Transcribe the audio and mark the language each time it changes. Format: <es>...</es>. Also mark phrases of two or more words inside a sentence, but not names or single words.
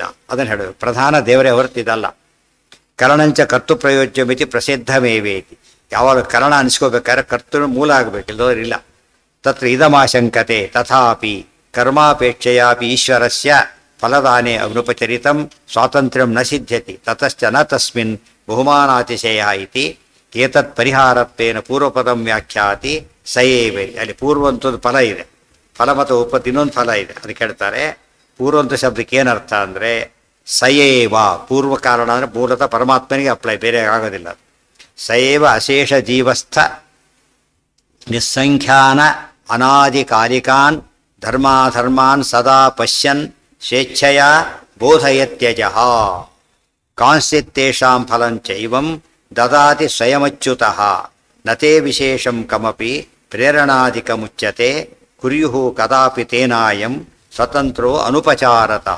<kn>ಅದನ್ನು ಹೇಳೋದು ಪ್ರಧಾನ ದೇವರೇ ಹೊರತಿದಲ್ಲ.</kn> <sa>ಕರಣಂಚ ಕರ್ತು ಪ್ರಯೋಜ್ಯ ಮಿತಿ ಪ್ರಸಿದ್ಧಮೇವೇತಿ.</sa> <kn>ಯಾವಾಗ ಕರಣ ಅನಿಸ್ಕೋಬೇಕಾದ್ರೆ ಕರ್ತೃ ಮೂಲ ಆಗಬೇಕು, ಇಲ್ಲೋರಿಲ್ಲ.</kn> <sa>ತತ್ರ ಇದಮಾಶಂಕತೆ ತಥಾಪಿ ಕರ್ಮಾಪೇಕ್ಷೆಯಾಪಿ ಈಶ್ವರಸ್ಯ ಫಲದಾನೆ ಅನುಪಚರಿತಂ ಸ್ವಾತಂತ್ರ್ಯಂ ನ ಸಿದ್ಧ್ಯತಿ ತತಶ್ಚ ನ ತಸ್ಮಿನ್ ಬಹುಮಾನಾತಿಶಯ ಇತಿ ಏತತ್ ಪರಿಹಾರತ್ವೇನ ಪೂರ್ವಪದಂ ವ್ಯಾಖ್ಯಾತಿ ಸಯೇವೆ.</sa> <kn>ಅಲ್ಲಿ ಪೂರ್ವಂತದ ಫಲ ಇದೆ, ಫಲ ಮತ್ತು ಉಪತ್ ಇನ್ನೊಂದು ಫಲ ಇದೆ. ಅದಕ್ಕೆ ಹೇಳ್ತಾರೆ ಪೂರ್ವಂತ ಶಬ್ದಕ್ಕೆ ಏನರ್ಥ ಅಂದರೆ ಸಯೇವ. ಪೂರ್ವ ಕಾರಣ ಅಂದರೆ ಮೂಲತಃ ಪರಮಾತ್ಮನಿಗೆ ಅಪ್ಲೈ, ಬೇರೆ ಆಗೋದಿಲ್ಲ.</kn> <sa>ಸಯೇವ ಅಶೇಷ ಜೀವಸ್ಥ ನಿಸ್ಸಂಖ್ಯಾನ ಅನಾದಿಕಾಲಿಕಾನ್ ಧರ್ಮಾಧರ್ಮಾನ್ ಸದಾ ಪಶ್ಯನ್ ಸ್ವೇಚ್ಛೆಯ ಬೋಧಯತ್ಯಜಃ ಕಾಂಶ್ಚಿತ್ತೇಷಾಂ ಫಲಂಚೈವಂ ದದಾತಿ ಸ್ವಯಮಚ್ಯುತಃ ನತೇ ವಿಶೇಷಂ ಕಮಪಿ ಪ್ರೇರಣಾದಿಕಮುಚ್ಯತೆ ಕುರ್ಯುಃ ಕದಾಪಿ ತೇನಾಯಂ ಸ್ವತಂತ್ರೋ ಅನುಪಚಾರತಃ.</sa>